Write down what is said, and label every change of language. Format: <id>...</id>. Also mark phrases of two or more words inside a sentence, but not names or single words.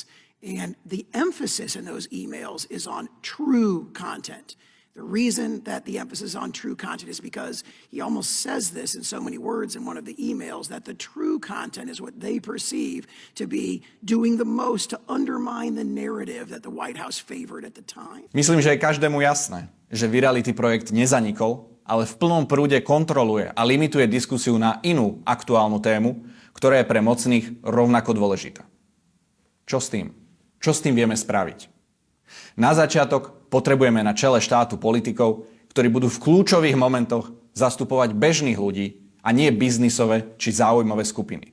<en>And the emphasis in those emails is on true content. The reason that the emphasis on true content is because he almost says this in so many words in one of the emails, that the true content is what they perceive to be doing the most to undermine the narrative that the White House favored at the time.</en> <sk>Myslím, že je každému jasné, že Virality projekt nezanikol, ale v plnom prúde kontroluje a limituje diskusiu na inú aktuálnu tému, ktorá je pre mocných rovnako dôležitá. Čo s tým? Čo s tým vieme spraviť? Na začiatok potrebujeme na čele štátu politikov, ktorí budú v kľúčových momentoch zastupovať bežných ľudí a nie biznisové či záujmové skupiny.</sk>